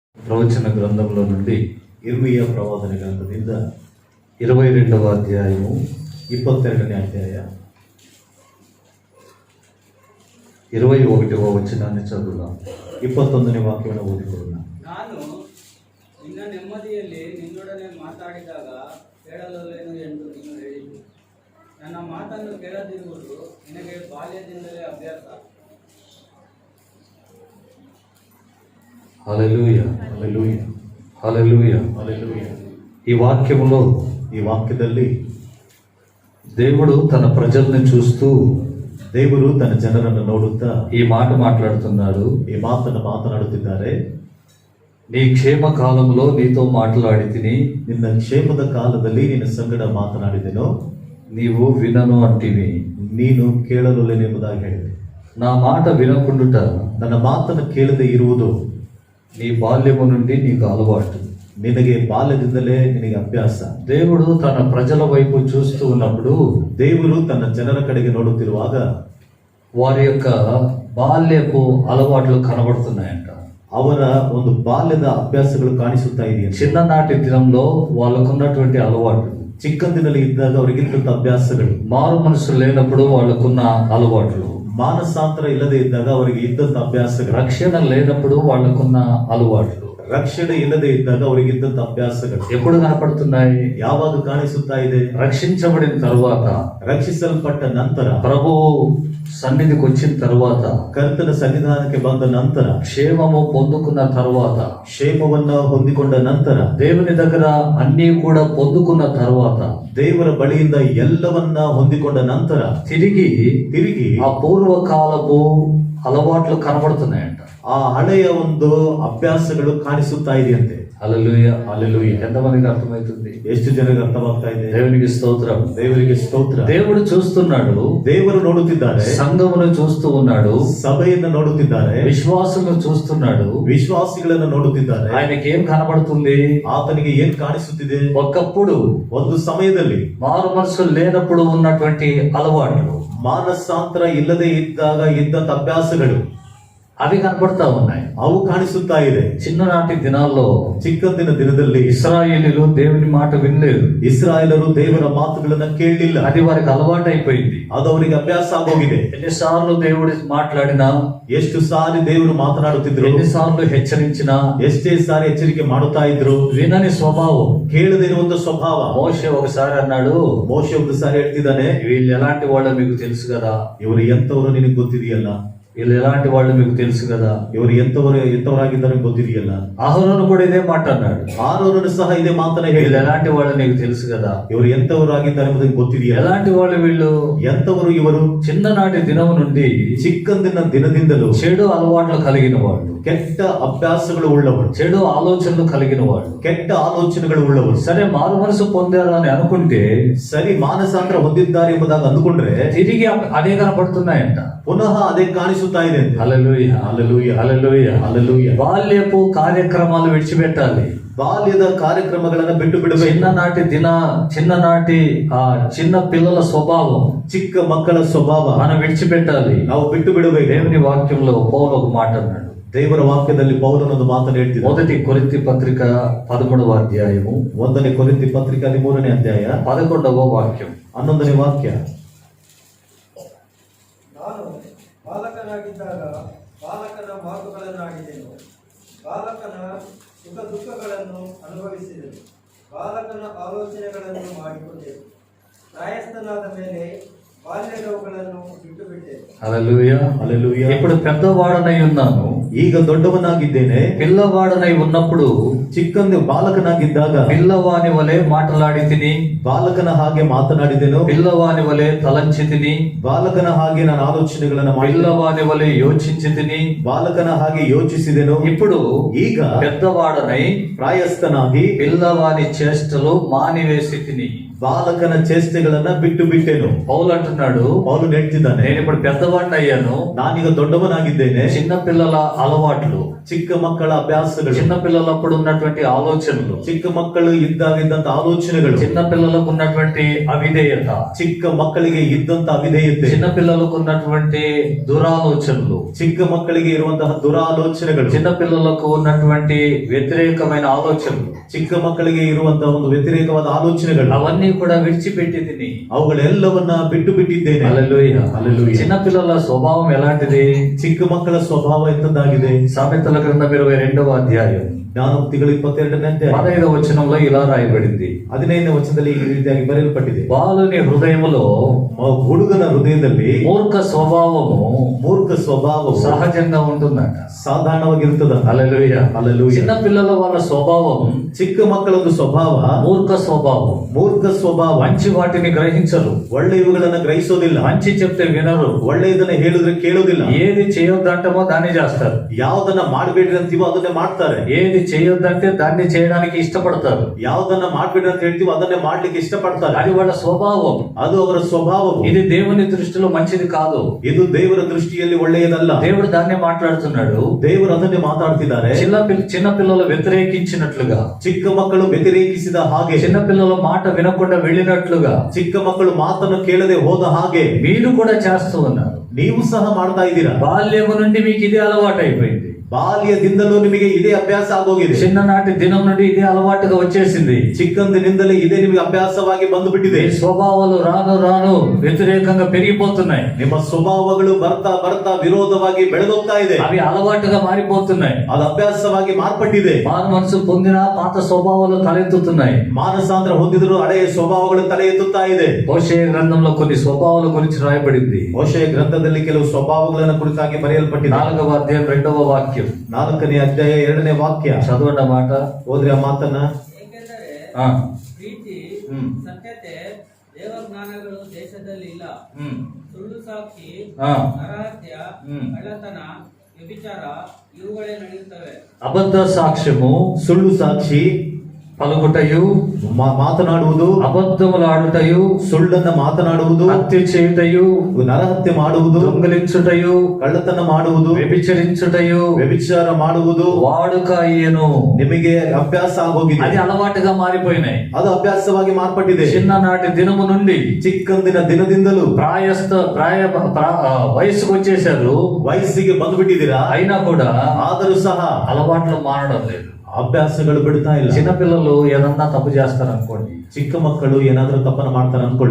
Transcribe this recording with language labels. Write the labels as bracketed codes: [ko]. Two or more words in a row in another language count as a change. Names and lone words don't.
[te] ప్రవచన గ్రంథంలో నుండి [kn] ಇರ್ಮಿಯ ಪ್ರವಾದನೆ ಗ್ರಂಥದಿಂದ [te] 22వ అధ్యాయము [kn] 22ನೇ ಅಧ್ಯಾಯ [te] 21వ ವಚನಾన్ని చదువుదాం. [kn] 21ನೇ ವಾಕ್ಯವನ್ನು ಓದಿಕೊಳ್ಳೋಣ. ನಾನು ನಿನ್ನ ನೆಮ್ಮದಿಯಲ್ಲಿ ನಿನ್ನೊಡನೆ ಮಾತಾಡಿದಾಗ ಕೇಳಲೊಲ್ಲೆನು ಎಂದು ನೀನು ಹೇಳಿದ್ದು. ನನ್ನ ಮಾತನ್ನು ಕೇಳದಿರುವುದು ನಿನಗೆ ಬಾಲ್ಯದಿಂದಲೇ ಅಭ್ಯಾಸ. [te] హల్లెలూయా, [kn] ಹಲ್ಲೆಲೂಯಾ, [te] హల్లెలూయా. [kn] ಹಲ್ಲೆಲೂಯಾ. [te] ఈ వాక్యములో [kn] ಈ ವಾಕ್ಯದಲ್ಲಿ [te] దేవుడు తన ప్రజల్ని చూస్తూ [kn] ದೇವರು ತನ್ನ ಜನರನ್ನು ನೋಡುತ್ತಾ [te] ఈ మాట మాట్లాడుతున్నాడు. [kn] ಈ ಮಾತನ್ನು ಮಾತನಾಡುತ್ತಿದ್ದಾರೆ. [te] నీ క్షేమ కాలంలో నీతో మాట్లాడి తిని [kn] ನಿನ್ನ ಕ್ಷೇಮದ ಕಾಲದಲ್ಲಿ ನಿನ್ನ ಸಂಗಡ ಮಾತನಾಡಿದೆನೋ [te] నీవు వినను అంటివి. [kn] ನೀನು ಕೇಳಲೊಲ್ಲೆನೆಂಬುದಾಗಿ ಹೇಳಿದೆ. [te] నా మాట వినకుండుట [kn] ನನ್ನ ಮಾತನ್ನು ಕೇಳದೆ ಇರುವುದು [te] నీ బాల్యము నుండి నీకు అలవాటు. [kn] ನಿನಗೆ ಬಾಲ್ಯದಿಂದಲೇ ನಿನಗೆ ಅಭ್ಯಾಸ. [te] దేవుడు తన ప్రజల వైపు చూస్తూ ఉన్నప్పుడు [kn] ದೇವರು ತನ್ನ ಜನರ ಕಡೆಗೆ ನೋಡುತ್ತಿರುವಾಗ [te] వారి యొక్క బాల్యపు అలవాట్లు కనబడుతున్నాయంట. [kn] ಅವರ ಒಂದು ಬಾಲ್ಯದ ಅಭ್ಯಾಸಗಳು ಕಾಣಿಸುತ್ತಾ ಇದೆಯಂತೆ. [te] చిన్ననాటి దినంలో వాళ్ళకున్నటువంటి అలవాట్లు, [kn] ಚಿಕ್ಕಂದಿನಲ್ಲಿ ಇದ್ದಾಗ ಅವರಿಗಿದ್ದಂತ ಅಭ್ಯಾಸಗಳು, [te] మారు మనసు లేనప్పుడు వాళ్ళకున్న అలవాట్లు, [kn] ಮಾನಸಾಂತರ ಇಲ್ಲದೆ ಇದ್ದಾಗ ಅವರಿಗೆ ಇದ್ದಂತ ಅಭ್ಯಾಸಗಳು, [te] రక్షణ లేనప్పుడు వాళ్ళకున్న అలవాట్లు [kn] ರಕ್ಷಣೆ ಇಲ್ಲದೆ ಇದ್ದಾಗ ಅವರಿಗಿದ್ದಂತ ಅಭ್ಯಾಸಗಳು [te] ఎప్పుడు కనపడుతున్నాయి? [kn] ಯಾವಾಗ ಕಾಣಿಸುತ್ತಾ ಇದೆ? [te] రక్షించబడిన తరువాత, [kn] ರಕ್ಷಿಸಲ್ಪಟ್ಟ ನಂತರ, [te] ప్రభువు సన్నిధికి వచ్చిన తరువాత, [kn] ಕರ್ತನ ಸನ್ನಿಧಾನಕ್ಕೆ ಬಂದ ನಂತರ, [te] క్షేమము పొందుకున్న తరువాత, [kn] ಕ್ಷೇಮವನ್ನ ಹೊಂದಿಕೊಂಡ ನಂತರ, [te] దేవుని దగ్గర అన్నీ కూడా పొందుకున్న తరువాత, [kn] ದೇವರ ಬಳಿಯಿಂದ ಎಲ್ಲವನ್ನ ಹೊಂದಿಕೊಂಡ ನಂತರ [te] తిరిగి [kn] ಆ [te] పూర్వకాలపు అలవాట్లు కనబడుతున్నాయంట. [kn] ಆ ಹಳೆಯ ಒಂದು ಅಭ್ಯಾಸಗಳು ಕಾಣಿಸುತ್ತಾ ಇದೆಯಂತೆ. [te] హల్లెలూయా, [kn] ಹಲ್ಲೆಲೂಯಾ. [te] ఎంతమందికి అర్థమవుతుంది? [kn] ಎಷ್ಟು ಜನರಿಗೆ ಅರ್ಥವಾಗ್ತಾ ಇದೆ? [te] దేవునికి స్తోత్రం. [kn] ದೇವರಿಗೆ ಸ್ತೋತ್ರ. [te] దేవుడు చూస్తున్నాడు, [kn] ದೇವರು ನೋಡುತ್ತಿದ್ದಾರೆ, [te] సంఘమును చూస్తూ ఉన్నాడు, [kn] ಸಭೆಯನ್ನು ನೋಡುತ್ತಿದ್ದಾರೆ, [te] విశ్వాసులను చూస్తున్నాడు. [kn] ವಿಶ್ವಾಸಿಗಳನ್ನು ನೋಡುತ್ತಿದ್ದಾರೆ. [te] ఆయనకి ఏం కనబడుతుంది? [kn] ಆತನಿಗೆ ಏನ್ ಕಾಣಿಸುತ್ತಿದೆ? [te] ఒకప్పుడు [kn] ಒಂದು ಸಮಯದಲ್ಲಿ [te] మారు మనసు లేనప్పుడు ఉన్నటువంటి అలవాట్లు, [kn] ಮಾನಸಾಂತರ ಇಲ್ಲದೆ ಇದ್ದಾಗ ಇದ್ದಂತ ಅಭ್ಯಾಸಗಳು [te] అవి కనబడతా ఉన్నాయి. [kn] ಅವು ಕಾಣಿಸುತ್ತಾ ಇದೆ. [te] చిన్ననాటి దినాల్లో [kn] ಚಿಕ್ಕಂದಿನ ದಿನದಲ್ಲಿ [te] ఇశ్రాయేలీయులు దేవుని మాట వినలేదు. [kn] ಇಸ್ರಾಯೇಲರು ದೇವರ ಮಾತುಗಳನ್ನ ಕೇಳಲಿಲ್ಲ. [te] అది వారికి అలవాటు అయిపోయింది. [kn] ಅದು ಅವರಿಗೆ ಅಭ್ಯಾಸ ಆಗೋಗಿದೆ. [te] ఎన్నిసార్లు దేవుడు మాట్లాడినా, [kn] ಎಷ್ಟು ಸಾರಿ ದೇವರು ಮಾತನಾಡುತ್ತಿದ್ರು, [te] ఎన్నిసార్లు హెచ్చరించినా [kn] ಎಷ್ಟೇ ಸಾರಿ ಎಚ್ಚರಿಕೆ ಮಾಡುತ್ತಾ ಇದ್ರು, [te] వినని స్వభావం. [kn] ಕೇಳದೇ ಇರುವಂತ ಸ್ವಭಾವ. [te] మోషే ఒకసారి అన్నాడు, [kn] ಮೋಶೆ ಒಂದು ಸಾರಿ ಹೇಳ್ತಿದ್ದಾನೆ, [te] వీళ్ళు ఎలాంటి వాళ్ళో మీకు తెలుసు కదా, [kn] ಇವರು ಎಂತವರು ನಿನಗೆ ಗೊತ್ತಿದೆಯಲ್ಲ, [te] వీళ్ళు ఎలాంటి వాళ్ళు మీకు తెలుసు కదా, [kn] ಇವರು ಎಂತವರಾಗಿದ್ದಾರೆ ಗೊತ್ತಿದೆಯಲ್ಲ. [te] అహరోను కూడా ఇదే మాట అన్నాడు, [kn] ಆರೋನನು ಸಹ ಇದೇ ಮಾತನ್ನ [te] వీళ్ళు [kn] ಹೇಳಿದ, [te] ఎలాంటి వాళ్ళు నీకు తెలుసు కదా. [kn] ಇವರು ಎಂತವರಾಗಿದ್ದಾರೆ ಎಂಬುದಕ್ಕೆ ಗೊತ್ತಿದೆಯಲ್ಲ. [te] ఎలాంటి వాళ్ళు వీళ్ళు? [kn] ಎಂತವರು ಇವರು? [te] చిన్ననాటి దినం నుండి [kn] ಚಿಕ್ಕಂದಿನ ದಿನದಿಂದಲೂ [te] చెడు అలవాట్లు కలిగిన వాళ్ళు, [kn] ಕೆಟ್ಟ ಅಭ್ಯಾಸಗಳು ಉಳ್ಳವರು, [te] చెడు ఆలోచనలు కలిగిన వాళ్ళు. [kn] ಕೆಟ್ಟ ಆಲೋಚನೆಗಳು ಉಳ್ಳವರು. [te] సరే, మారు మనసు పొందారు అని అనుకుంటే [kn] ಸರಿ, ಮಾನಸಾಂತರ ಹೊಂದಿದ್ದಾರೆ ಎಂಬುದಾಗಿ ಅಂದುಕೊಂಡ್ರೆ [te] తిరిగి అదే కనపడుతున్నాయంట. [kn] ಪುನಃ ಅದೇ ಕಾಣಿಸುತ್ತಾ ಇದೆ. [te] హల్లెలూయా, హల్లెలూయా, హల్లెలూయా. హల్లెలూయా. బాల్యపు కార్యక్రమాలు విడిచిపెట్టాలి. [kn] ಬಾಲ್ಯದ ಕಾರ್ಯಕ್ರಮಗಳನ್ನ ಬಿಟ್ಟು ಬಿಡಬೇಕು. [te] చిన్ననాటి ఆ చిన్న పిల్లల స్వభావం, [kn] ಚಿಕ್ಕ ಮಕ್ಕಳ ಸ್ವಭಾವ [te] మనం విడిచిపెట్టాలి. [kn] ನಾವು ಬಿಟ್ಟು ಬಿಡಬೇಕು. [te] దేవుని వాక్యంలో పౌలు ఒక మాట అన్నాడు. [kn] ದೇವರ ವಾಕ್ಯದಲ್ಲಿ ಪೌಲನೊಂದು ಮಾತನ್ನು ಹೇಳ್ತಿದ್ದ. [te] 1 కొరింథీ పత్రిక 13వ అధ్యాయము [kn] 1ನೇ ಕೊರಿಂಥಿ ಪತ್ರಿಕೆ 13ನೇ ಅಧ್ಯಾಯ [te] 11వ వాక్యం. [kn] 11ನೇ ವಾಕ್ಯ. ನಾನು ಬಾಲಕನಾಗಿದ್ದಾಗ ಬಾಲಕನ ಮಾತುಗಳನ್ನಾಡಿದೆನು, ಬಾಲಕನ ಸುಖ ದುಃಖಗಳನ್ನು ಅನುಭವಿಸಿದೆನು, ಬಾಲಕನ ಆಲೋಚನೆಗಳನ್ನು ಮಾಡಿಕೊಂಡೆನು. ಪ್ರಾಯಸ್ಥನಾದ ಮೇಲೆ ಬಾಲ್ಯದವುಗಳನ್ನು ಬಿಟ್ಟು ಬಿಟ್ಟೆನು. [te] హల్లెలూయా, హల్లెలూయా. ఇప్పుడు పెద్దవాడనై ఉన్నాను, [kn] ಈಗ ದೊಡ್ಡವನಾಗಿದ್ದೇನೆ. [te] పిల్లవాడనై ఉన్నప్పుడు [kn] ಬಾಲಕನಾಗಿದ್ದಾಗ [te] పిల్లవాని వలె మాట్లాడి తిని, [kn] ಬಾಲಕನ ಹಾಗೆ ಮಾತನಾಡಿದೆನು, [te] పిల్లవాని వలె తలంచి తిని, [kn] ಬಾಲಕನ ಹಾಗೆ ನಾನು ಆಲೋಚನೆಗಳನ್ನ ಮಾಡಿ, [te] పిల్లవాని వలె యోచించి తిని, [kn] ಬಾಲಕನ ಹಾಗೆ ಯೋಚಿಸಿದೆನು. [te] ఇప్పుడు [kn] ಈಗ [te] పెద్దవాడనై [kn] ಪ್ರಾಯಸ್ಥನಾಗಿ [te] పిల్లవాని చేష్టలు మానివేసి తిని. [kn] ಬಾಲಕನ ಚೇಷ್ಟೆಗಳನ್ನ ಬಿಟ್ಟು ಬಿಟ್ಟೆನು. [te] పౌలు అంటున్నాడు, [kn] ಪೌಲು ಹೇಳ್ತಿದ್ದಾನೆ, [te] నేను ఇప్పుడు పెద్దవాడిని అయ్యాను, [kn] ನಾನೀಗ ದೊಡ್ಡವನಾಗಿದ್ದೇನೆ. [te] చిన్న పిల్లల అలవాట్లు, [kn] ಚಿಕ್ಕ ಮಕ್ಕಳ ಅಭ್ಯಾಸಗಳು, [te] చిన్న పిల్లలప్పుడు ఉన్నటువంటి ఆలోచనలు, [kn] ಚಿಕ್ಕ ಮಕ್ಕಳು ಇದ್ದಂತ ಆಲೋಚನೆಗಳು, [te] చిన్న పిల్లలకు ఉన్నటువంటి అవిధేయత, [kn] ಚಿಕ್ಕ ಮಕ್ಕಳಿಗೆ ಇದ್ದಂತ ಅವಿಧೇಯತೆ, [te] చిన్న పిల్లలకు ఉన్నటువంటి దురాలోచనలు, [kn] ಚಿಕ್ಕ ಮಕ್ಕಳಿಗೆ ಇರುವಂತಹ ದುರಾಲೋಚನೆಗಳು, [te] చిన్న పిల్లలకు ఉన్నటువంటి వ్యతిరేకమైన ఆలోచనలు, [kn] ಚಿಕ್ಕ ಮಕ್ಕಳಿಗೆ ಇರುವಂತಹ ಒಂದು ವ್ಯತಿರೇಕವಾದ ಆಲೋಚನೆಗಳು, [te] అవన్నీ కూడా విడిచిపెట్టి తిని [kn] ಅವುಗಳೆಲ್ಲವನ್ನ ಬಿಟ್ಟು ಬಿಟ್ಟಿದ್ದೇನೆ. [te] హల్లెలూయా. హల్లెలూయా. చిన్న పిల్లల స్వభావం ఎలాంటిది? [kn] ಚಿಕ್ಕ ಮಕ್ಕಳ ಸ್ವಭಾವ ಎಂತದ್ದಾಗಿದೆ? [te] సామెతల గ్రంథం 22వ అధ్యాయం [kn] ಜ್ಞಾನೋಕ್ತಿಗಳು 22ನೇ ಅಧ್ಯಾಯ [te] 15వ వచనంలో ఇలా రాయబడింది, [kn] 15ನೇ ವಚನದಲ್ಲಿ ಈ ರೀತಿಯಾಗಿ ಬರೆಯಲ್ಪಟ್ಟಿದೆ. [te] బాలుని హృదయములో [kn] ಹುಡುಗನ ಹೃದಯದಲ್ಲಿ [te] మూర్ఖ స్వభావము [kn] ಮೂರ್ಖ ಸ್ವಭಾವವು [te] సహజంగా ఉంటుందట. [kn] ಸಾಧಾರಣವಾಗಿರುತ್ತದೆ. [te] హల్లెలూయా. హల్లెలూయా. చిన్న పిల్లల వాళ్ళ స్వభావం [kn] ಚಿಕ್ಕ ಮಕ್ಕಳೊಂದು ಸ್ವಭಾವ [te] మూర్ఖ స్వభావం. [kn] ಮೂರ್ಖ ಸ್ವಭಾವ. [te] మంచి వాటిని గ్రహించరు, [kn] ಒಳ್ಳೆಯವುಗಳನ್ನ ಗ್ರಹಿಸೋದಿಲ್ಲ, [te] మంచి చెప్తే వినరు, [kn] ಒಳ್ಳೆಯದನ್ನ ಹೇಳಿದ್ರೆ ಕೇಳೋದಿಲ್ಲ, [te] ఏది చేయొద్దంటామో దాన్ని చేస్తారు, [kn] ಯಾವ್ದನ್ನ ಮಾಡ್ಬೇಡ್ರಿ ಅಂತೀವೋ ಅದನ್ನೇ ಮಾಡ್ತಾರೆ, [te] ఏది చేయొద్దంటే దాన్ని చేయడానికి ఇష్టపడతారు. [kn] ಯಾವ್ದನ್ನ ಮಾಡ್ಬೇಡ್ರಿ ಅಂತ ಹೇಳ್ತೀವೋ ಅದನ್ನೇ ಮಾಡ್ಲಿಕ್ಕೆ ಇಷ್ಟಪಡ್ತಾರೆ. [te] అది వాళ్ళ స్వభావం. [kn] ಅದು ಅವರ ಸ್ವಭಾವವು. [te] ఇది దేవుని దృష్టిలో మంచిది కాదు. [kn] ಇದು ದೇವರ ದೃಷ್ಟಿಯಲ್ಲಿ ಒಳ್ಳೆಯದಲ್ಲ. [te] దేవుడు దాన్ని మాట్లాడుతున్నాడు. [kn] ದೇವರು ಅದನ್ನೇ ಮಾತಾಡ್ತಿದ್ದಾರೆ. [te] చిన్న పిల్లలు వ్యతిరేకించినట్లుగా, [kn] ಚಿಕ್ಕ ಮಕ್ಕಳು ವ್ಯತಿರೇಕಿಸಿದ ಹಾಗೆ, [te] చిన్న పిల్లల మాట వినకుండా వెళ్ళినట్లుగా [kn] ಚಿಕ್ಕ ಮಕ್ಕಳು ಮಾತನ್ನು ಕೇಳದೆ ಹೋದ ಹಾಗೆ [te] మీరు కూడా చేస్తూ ఉన్నారు. [kn] ನೀವು ಸಹ ಮಾಡ್ತಾ ಇದ್ದೀರಾ. [te] బాల్యము నుండి మీకు ఇదే అలవాటు అయిపోయింది. [kn] ಬಾಲ್ಯದಿಂದಲೂ ನಿಮಗೆ ಇದೇ ಅಭ್ಯಾಸ ಆಗೋಗಿದೆ. [te] చిన్ననాటి దినం నుండి ఇదే అలవాటుగా వచ్చేసింది. [kn] ಚಿಕ್ಕಂದಿನಿಂದಲೇ ಇದೇ ನಿಮಗೆ ಅಭ್ಯಾಸವಾಗಿ ಬಂದುಬಿಟ್ಟಿದೆ. [te] ఈ స్వభావాలు రాను రాను వ్యతిరేకంగా పెరిగిపోతున్నాయి. [kn] ನಿಮ್ಮ ಸ್ವಭಾವಗಳು ಬರ್ತಾ ಬರ್ತಾ ವಿರೋಧವಾಗಿ ಬೆಳೆದೋಗ್ತಾ ಇದೆ. [te] అవి అలవాటుగా మారిపోతున్నాయి. [kn] ಅದು ಅಭ್ಯಾಸವಾಗಿ ಮಾರ್ಪಟ್ಟಿದೆ. [te] మారు మనసు పొందిన పాత స్వభావాలు తలెత్తుతున్నాయి. [kn] ಮಾನಸಾಂತರ ಹೊಂದಿದ್ರು ಹಳೆಯ ಸ್ವಭಾವಗಳು ತಲೆ ಎತ್ತುತ್ತಾ ಇದೆ. [te] హోషేయ గ్రంథంలో కొన్ని స్వభావాల గురించి రాయబడింది. [kn] ಮೋಶೆಯ ಗ್ರಂಥದಲ್ಲಿ ಕೆಲವು ಸ್ವಭಾವಗಳನ್ನು ಕುರಿತಾಗಿ ಬರೆಯಲ್ಪಟ್ಟಿದೆ. [te] 4వ అధ్యాయం 2వ వాక్యం [kn] 4ನೇ ಅಧ್ಯಾಯ 2ನೇ ವಾಕ್ಯ. [te] చదవండి మాట. [kn] ಹೋದ್ರೆ ಆ ಮಾತನ್ನ. ಏಕೆಂದರೆ ఆ, ಪ್ರೀತಿ, ಹ್ಮ್. ಸತ್ಯತೆ, ದೇವಜ್ಞಾನಗಳು ದೇಶದಲ್ಲಿ ಇಲ್ಲ. ఉమ్, ಸುಳ್ಳು ಸಾಕ್ಷಿ, ఆ, ನರಹತ್ಯ, ಹ್ಮ್. ಕಳ್ಳತನ, ವ್ಯಭಿಚಾರ ಇವುಗಳೇ ನಡೆಯುತ್ತವೆ. [te] అబద్ధ సాక్ష్యము, [kn] ಸುಳ್ಳು ಸಾಕ್ಷಿ, [te] పలుకుటయు, [kn] ಮಾತನಾಡುವುದು, [te] అబద్ధములాడుటయు, [kn] ಸುಳ್ಳನ್ನ ಮಾತನಾಡುವುದು, [te] హత్య చేయుటయు, [kn] ನರಹತ್ಯೆ ಮಾಡುವುದು, [te] దొంగిలించుటయు, [kn] ಕಳ್ಳತನ ಮಾಡುವುದು, [te] వ్యభిచరించుటయు, [kn] ವ್ಯಭಿಚಾರ ಮಾಡುವುದು [te] వాడుక అయ్యెను. [kn] ನಿಮಗೆ ಅಭ್ಯಾಸ ಆಗೋಗಿದೆ. [te] అది అలవాటుగా మారిపోయినాయి. [kn] ಅದು ಅಭ್ಯಾಸವಾಗಿ ಮಾರ್ಪಟ್ಟಿದೆ. [te] చిన్ననాటి దినము నుండి [kn] ಚಿಕ್ಕಂದಿನ ದಿನದಿಂದಲೂ [te] వయసుకు వచ్చేసారు, [kn] ವಯಸ್ಸಿಗೆ ಬಂದ್ಬಿಟ್ಟಿದ್ದೀರಾ. [te] అయినా కూడా [kn] ಆದರೂ ಸಹ [te] అలవాట్లు మారడం లేదు. [kn] ಅಭ್ಯಾಸಗಳು ಬಿಡ್ತಾ ಇಲ್ಲ. [te] చిన్నపిల్లలు ఏదన్నా తప్పు చేస్తారు అనుకోండి, [kn] ಚಿಕ್ಕ ಮಕ್ಕಳು ಏನಾದ್ರೂ ತಪ್ಪನ ಮಾಡ್ತಾರೆ ಅನ್ಕೊಳ್ಳಿ.